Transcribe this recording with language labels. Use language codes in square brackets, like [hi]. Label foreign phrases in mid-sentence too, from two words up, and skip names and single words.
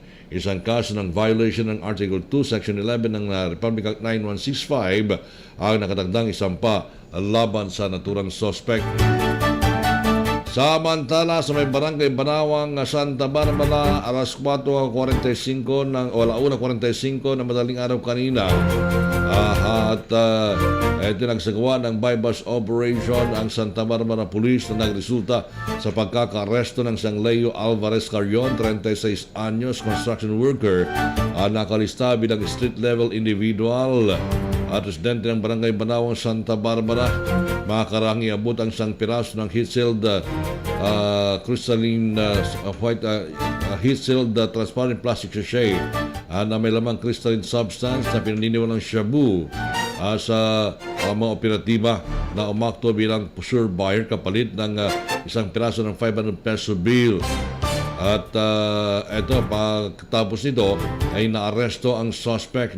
[tl] Isang kaso ng violation ng Article 2, Section 11 ng Republic Act 9165 ang nakatagdang isampa laban sa naturang suspect. Samantala, sa may barangay Banawang, Santa Barbara, alas 4:45 ng 1:45 na madaling araw kanina, tinagsagawa ng [en] bypass operation [tl] ang Santa Barbara Police na nagresulta sa pagkaka-aresto ng Sang Leo Alvarez Carrion, 36 anyos, [en] construction worker, [tl] nakalista bilang [en] street-level individual [tl] at residente ng barangay Banawang, Santa Barbara. Makakarang iabot ang isang piraso ng [en] heat-sealed crystalline white heat-sealed transparent plastic sachet [tl] na may lamang [en] crystalline substance [tl] na pinaniniwalang shabu sa mga operatiba na umakto bilang [en] sure buyer [tl] kapalit ng isang piraso ng 500 [en] peso bill. [tl] At ito, pagkatapos nito ay naaresto ang suspect.